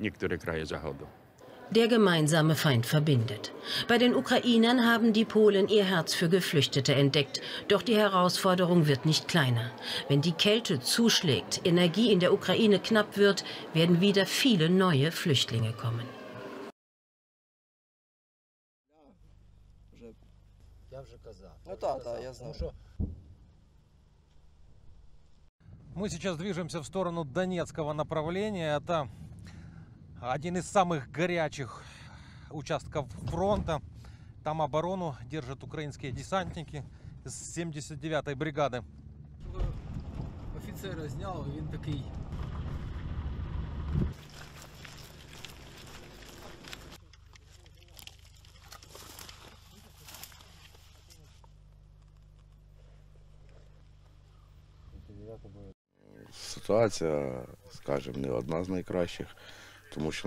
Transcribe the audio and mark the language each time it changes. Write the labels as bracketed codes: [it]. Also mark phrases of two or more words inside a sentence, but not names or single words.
[de] Der gemeinsame Feind verbindet. Bei den Ukrainern haben die Polen ihr Herz für Geflüchtete entdeckt. Doch die Herausforderung wird nicht kleiner. Wenn die Kälte zuschlägt, Energie in der Ukraine knapp wird, werden wieder viele neue Flüchtlinge kommen. [ru] Мы сейчас движемся в сторону Донецкого направления. Это один из самых горячих участков фронта. Там оборону держат украинские десантники из 79-й бригады. Офицера снял, [uk] він такий. Ситуація, скажімо, не одна з найкращих, тому що